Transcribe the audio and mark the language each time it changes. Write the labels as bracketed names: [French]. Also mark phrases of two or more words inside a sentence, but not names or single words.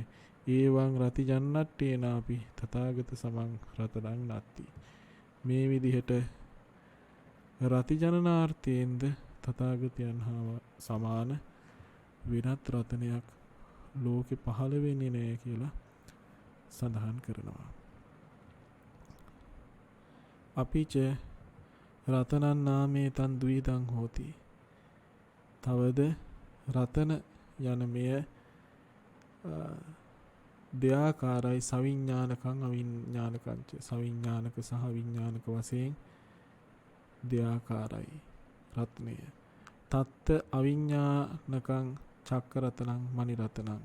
[Pali] ඒවං රති ජන්නට්ඨේනාපි තථාගත සමං රතනං නත්ති. [Sinhala] මේ විදිහට රති ජනනාර්ථයෙන්ද තථාගතයන් හා සමාන වෙනත් රතනයක් ලෝකෙ පහළ වෙන්නේ නැහැ කියලා සඳහන් කරනවා. [Pali] අපිච රතනං නාමේ තන් ද්විදං හෝති. [Sinhala] තවද රතන යන මෙය දෙආකාරයි [Pali] සවිඥානකං අවිඥානකංච. [Sinhala] සවිඥානක සහ විඥානක වශයෙන් දෙආකාරයි රත්නය. [Pali] තත්ත අවිඥානකං චක්කරතනං මණි රතනං.